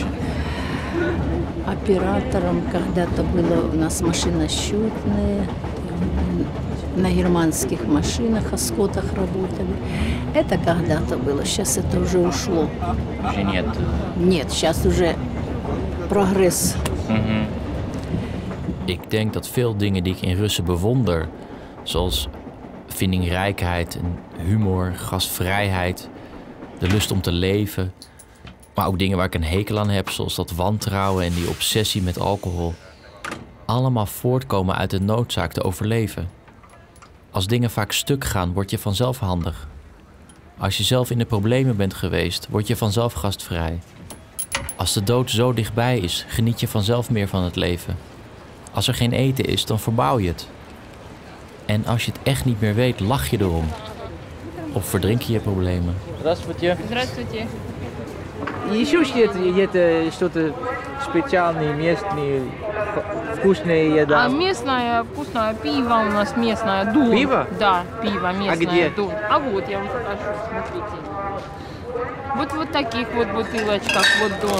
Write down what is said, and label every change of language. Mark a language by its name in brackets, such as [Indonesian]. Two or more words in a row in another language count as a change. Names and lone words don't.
[Russian] Оператором когда-то было у нас машиносчетные, на германских машинах, оскотах работали. Это когда-то было, сейчас это уже ушло. Уже нет? Нет, сейчас уже прогрess. [Dutch] Ik denk dat veel dingen die ik in Russen bewonder, zoals vindingrijkheid en humor, gastvrijheid, de lust om te leven, maar ook dingen waar ik een hekel aan heb, zoals dat wantrouwen en die obsessie met alcohol, allemaal voortkomen uit de noodzaak te overleven. Als dingen vaak stuk gaan, word je vanzelf handig. Als je zelf in de problemen bent geweest, word je vanzelf gastvrij. Als de dood zo dichtbij is, geniet je vanzelf meer van het leven. Als er geen eten is, dan verbouw je het. En als je het echt niet meer weet, lach je erom. Of verdrink je je problemen. [Russian] Здравствуйте. Здравствуйте. Еще где-то что-то специальное, местное, вкусная еда? А местное вкусное пиво у нас местное, Дон. Пиво? Да, пиво местное. А где? Дон. А вот я вам покажу, смотрите. Вот таких вот бутылочках, вот Дон.